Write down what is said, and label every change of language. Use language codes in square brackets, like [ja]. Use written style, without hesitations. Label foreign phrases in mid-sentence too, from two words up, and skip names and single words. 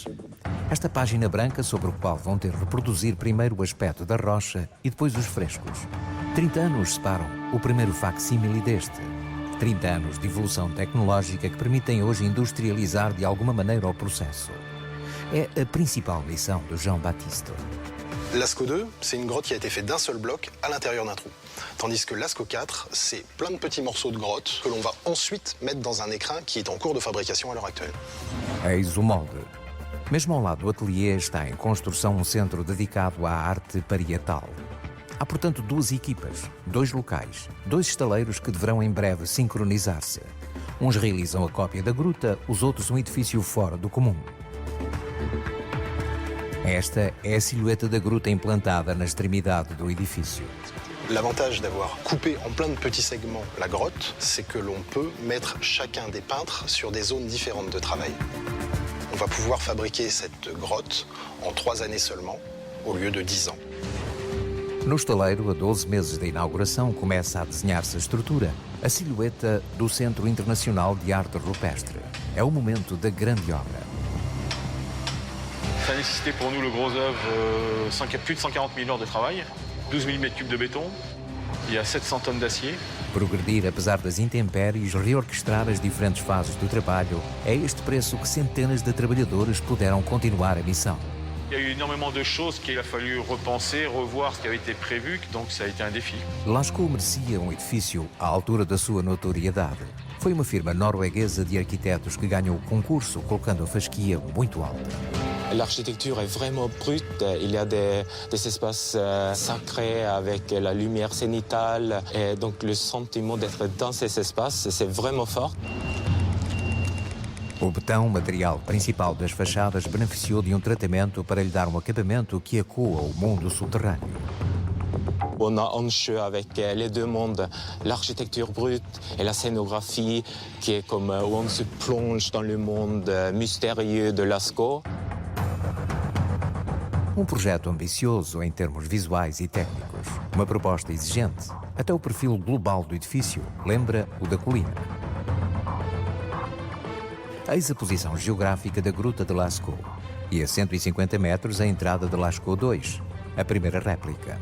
[pt] Esta página branca sobre o qual vão ter de reproduzir primeiro o aspecto da rocha e depois os frescos. 30 anos separam o primeiro facsímile deste. 30 anos de evolução tecnológica que permitem hoje industrializar de alguma maneira o processo. É a principal missão de Jean-Baptiste. [fr] Lascaux 2, c'est une grotte qui a été faite d'un seul bloc à l'intérieur d'un trou. Tandis que Lascaux 4, c'est plein de petits morceaux de grotte que l'on va ensuite mettre dans un écrin qui est en cours de fabrication à l'heure actuelle. [pt] Eis o molde. Mesmo ao lado do ateliê está em construção um centro dedicado à arte parietal. Há, portanto, 2 equipas, 2 locais, 2 estaleiros que deverão em breve sincronizar-se. Uns realizam a cópia da gruta, os outros um edifício fora do comum. Esta é a silhueta da gruta implantada na extremidade do edifício. [fr] L'avantage d'avoir coupé en plein de petits segments la grotte, c'est que l'on peut mettre chacun des peintres sur des zones différentes de travail. On va pouvoir fabriquer cette grotte en 3 années seulement, au lieu de 10 ans. [pt] No estaleiro, a 12 meses da inauguração, começa a desenhar-se a estrutura, a silhueta do Centro Internacional de Arte Rupestre. É o momento da grande obra. [fr] Ça a nécessité pour nous le gros œuvre plus de 140 000 heures de travail, 12 000 m3 de béton, il y a 700 tonnes d'acier. [pt] Progredir apesar das intempéries, reorquestrar as diferentes fases do trabalho, é este preço que centenas de trabalhadores puderam continuar a missão. [fr] Il y a eu énormément de choses qu'il a fallu repenser, revoir ce qui avait été prévu, donc ça a été un défi. [pt] Lascaux merecia um edifício à altura da sua notoriedade. Foi uma firma norueguesa de arquitetos que ganhou o concurso, colocando a fasquia muito alta. [fr] L'architecture est vraiment brute. Il y a des espaces sacrés avec la lumière zénitale. Et donc le sentiment d'être dans ces espaces, c'est vraiment fort. [pt] O betão, material principal das fachadas, beneficiou de um tratamento para lhe dar um acabamento que ecoa o mundo subterrâneo. [fr] On a en jeu avec les 2 mondes, l'architecture brute et la scénographie, qui est comme où on se plonge dans le monde mystérieux de Lascaux. [pt] Um projeto ambicioso em termos visuais e técnicos. Uma proposta exigente. Até o perfil global do edifício lembra o da colina. Eis a posição geográfica da Gruta de Lascaux e a 150 metros a entrada de Lascaux II, a primeira réplica.